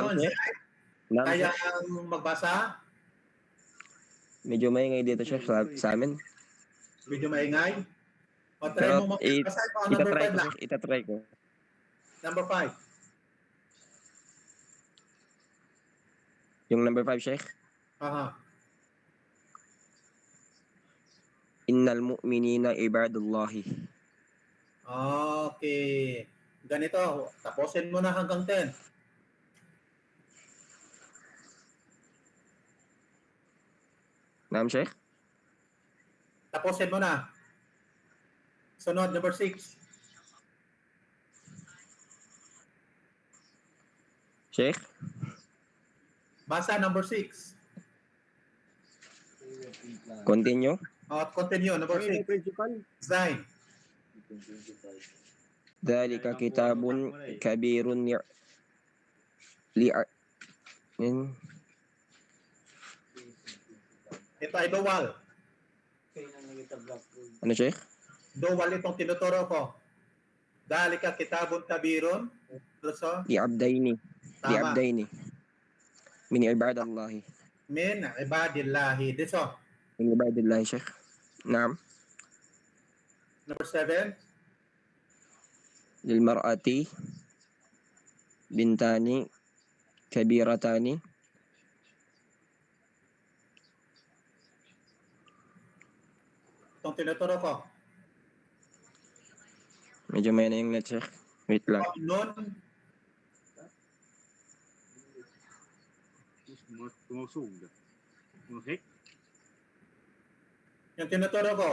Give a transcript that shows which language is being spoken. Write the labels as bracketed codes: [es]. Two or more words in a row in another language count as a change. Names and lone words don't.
[tl] Kaya ang magbasa? Medyo maingay dito siya sa amin. Medyo maingay? O, try Pero mo basahin mo ang number itatry 5 ko, lang. Sheikh. Itatry ko. Number 5. Yung number 5, Sheikh. Aha. [ar] إن المؤمنين عباد الله. [tl] Okay. Ganito, tapusin mo na hanggang 10. Naam, Sheikh? Tapusin mo na. Sunod, number 6. Sheikh? Basa number 6. [en] Continue. Continue, number 6. [tl] Zain. [ar] ذلك كتاب كبير yan. [tl] Ito ay dual. Ano, Sheikh? Dual itong tinuturo ko. [ar] ذلك كتاب كبير. [tl] So, Li'abdaini. tama. [ar] لعبدين من عباد الله. من عباد الله. Dito. من عباد الله, Sheikh. Naam. [tl] Number 7. [ar] للمرأة بنتان كبيرتان [tl] Itong tinuturo ko. medyo may na yung net, Sheikh. Wait lang. Nun, yung tinuturo ko.